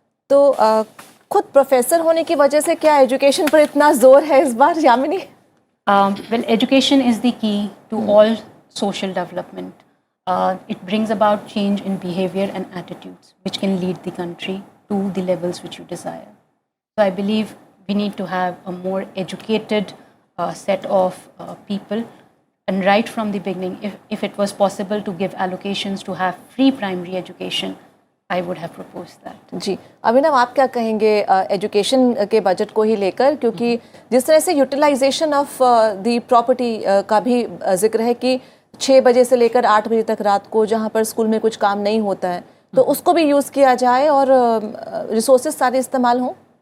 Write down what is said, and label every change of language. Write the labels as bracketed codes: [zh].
[hi] तो खुद प्रोफेसर होने की वजह से क्या एजुकेशन पर इतना जोर है इस बार, Yamini? [en] Well, education is the key to all social development. It brings about change in behavior and attitudes, which can lead the country to the levels which you desire. So I believe we need to have a more educated set of people. And right from the beginning, if it was possible to give allocations to have free primary education, I would have proposed that. [hi] जी, अभिनव, आप क्या कहेंगे education के budget को ही लेकर, क्योंकि जिस तरह से [en] utilisation of the property [hi] का भी जिक्र है कि 6 बजे से लेकर 8 बजे तक रात को, जहां पर स्कूल में कुछ काम नहीं होता है, तो उसको भी यूज़ किया जाए और रिसोर्सेज सारे इस्तेमाल हों।